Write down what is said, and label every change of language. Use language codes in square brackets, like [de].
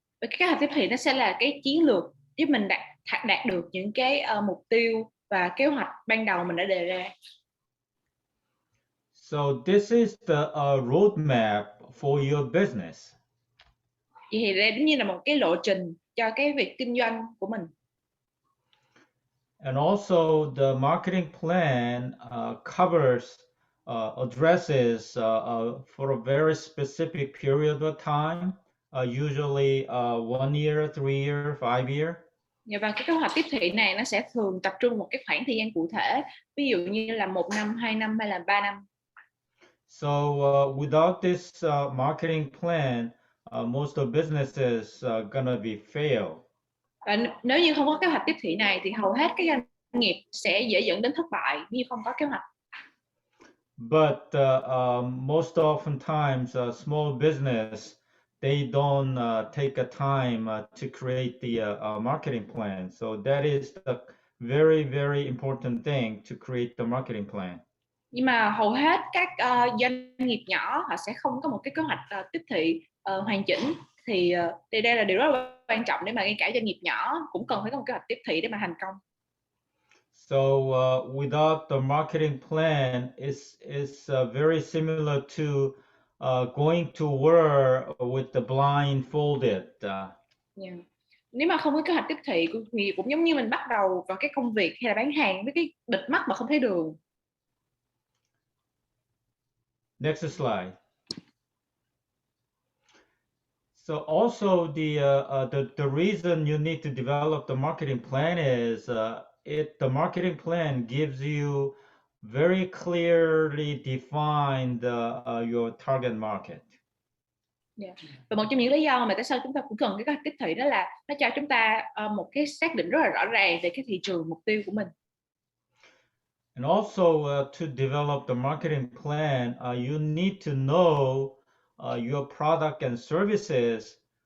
[vi] Và cái kế hoạch tiếp thị nó sẽ là cái chiến lược giúp mình đạt được những cái mục tiêu và kế hoạch ban đầu mình đã đề ra. [en] So this is the roadmap for your business. [vi] Vậy thì đây giống như là một cái lộ trình cho cái việc kinh doanh của mình. [en] And also the marketing plan covers addresses for a very specific period of time, usually 1 year, 3 year, 5 year. [vi] Và cái kế hoạch tiếp thị này nó sẽ thường tập trung một cái khoảng thời gian cụ thể, ví dụ như là 1 năm, 2 năm hay là 3 năm. [en] So without this marketing plan, most of businesses gonna be fail. [vi] Và nếu như không có kế hoạch tiếp thị này thì hầu hết các doanh nghiệp sẽ dễ dẫn đến thất bại như không có kế hoạch. [en] But most oftentimes small business they don't take a time to create the marketing plan. So that is the very, very important thing to create the marketing plan. [vi] Nhưng mà hầu hết các doanh nghiệp nhỏ họ sẽ không có một cái kế hoạch tiếp thị hoàn chỉnh thì đây là điều rất là quan trọng để mà ngay cả doanh nghiệp nhỏ cũng cần phải có một kế hoạch tiếp thị để mà thành công. [en] So without the marketing plan, it's very similar to going to work with the blindfolded. Yeah. [vi] Nếu mà không có kế hoạch tiếp thị thì cũng giống như mình bắt đầu vào cái công việc hay là bán hàng với cái bịt mắt mà không thấy đường. [en] Next slide. So also the reason you need to develop the marketing plan is the marketing plan gives you very clearly defined your target market. Yeah. [vi] Và một trong những lý do mà tại sao chúng ta cũng cần cái kế hoạch tiếp thị đó là nó cho chúng ta một cái xác định rất là rõ ràng về cái thị trường mục tiêu của mình. [en] And also to develop the marketing plan, you need to know your product and services.